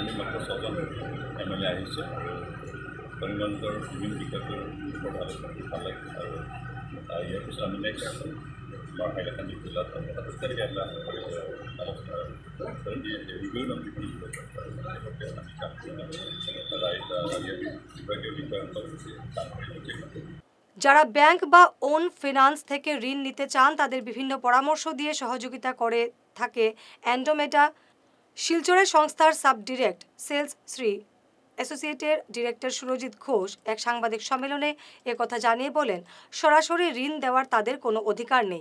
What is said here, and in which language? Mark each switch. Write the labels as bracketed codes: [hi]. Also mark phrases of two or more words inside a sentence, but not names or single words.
[as] আমি মাত্ৰ 6জন MLA আহিছে আৰু কৰিমগঞ্জৰ বিভিন্ন বিষয়টোৰ ওপৰত আলোচনা কৰি ভাল লাগিছে। আৰু ইয়াৰ পিছত আমি নেক্সট আমাৰ হাইলাকান্দি জিলাত 27 তাৰিখে এটা আলোচনা কৰিম। ৰিভিউ নাম যিখিনি আমি কাম কৰিম বিভাগীয় বিষয়সকল কাম কৰি। [bn] যারা ব্যাংক বা ওন ফিনান্স থেকে ঋণ নিতে চান তাদের বিভিন্ন পরামর্শ দিয়ে সহযোগিতা করে থাকে অ্যান্ড্রোমেডা। শিলচরের সংস্থার সাব ডিরেক্ট সেলস শ্রী অ্যাসোসিয়েটের ডিরেক্টর সুরজিৎ ঘোষ এক সাংবাদিক সম্মেলনে একথা জানিয়ে বলেন, সরাসরি ঋণ দেওয়ার তাদের কোনো অধিকার নেই।